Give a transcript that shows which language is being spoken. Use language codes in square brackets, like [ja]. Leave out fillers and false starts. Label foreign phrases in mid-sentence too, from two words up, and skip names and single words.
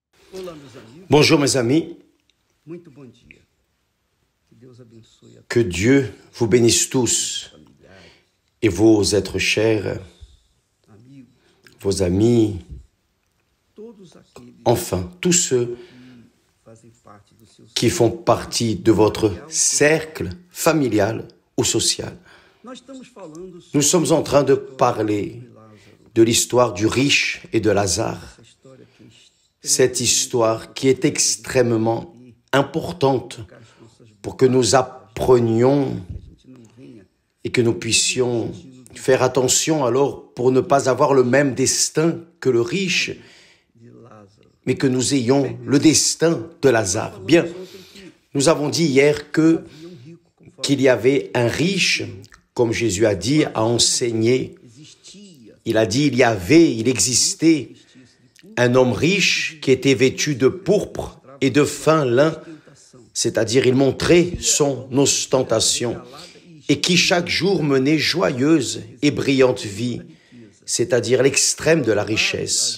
[pt] Olá, meus amigos. [fr] Bonjour mes amis, [pt] Muito bom dia. Que Deus abençoe a que [fr] Dieu vous bénisse tous et vos êtres chers, [pt] amigos, [fr] vos amis, [pt] todos aqueles [fr] enfin tous ceux [pt] que fazem parte do seu [fr] qui font partie de votre cercle familial ou social. [pt] Nós estamos falando [fr] Nous [pt] sobre [fr] sommes en train de parler [pt] Lázaro, [fr] de l'histoire du riche et de Lazare, [pt] essa história que [fr] cette histoire qui est extrêmement importante [pt] as nossas [fr] pour que nous apprenions [pt] que a gente não venha [fr] et que nous puissions faire attention alors pour ne pas avoir le même destin que le riche, [pt] de Lázaro. [fr] mais que nous ayons le destin de Lazare. Bien, nous avons dit hier [pt] Havia rico, conforme [fr] qu'il y avait un riche, comme Jésus a dit, a enseigné. [pt] existia, [fr] Il a dit, il existait un homme riche qui était vêtu de pourpre et de fin lin, [pt] tentação, [fr] c'est-à-dire il montrait son ostentation, et qui chaque jour menait joyeuse et brillante vie, c'est-à-dire l'extrême de la richesse.